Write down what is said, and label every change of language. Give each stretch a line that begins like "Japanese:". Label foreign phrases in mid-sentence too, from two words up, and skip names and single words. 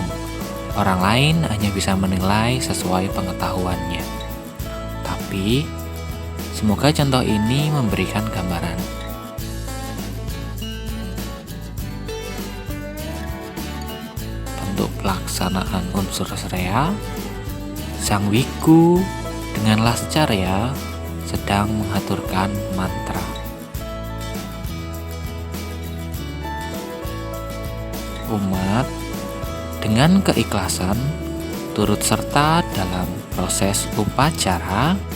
Indonesian: Orang lain hanya bisa menilai sesuai pengetahuannya. Tapi semoga contoh ini memberikan gambaran. Bentuk pelaksanaan unsur sreya: sang wiku dengan lascarya sedang mengaturkan mantra. Umat dengan keikhlasan turut serta dalam proses upacara.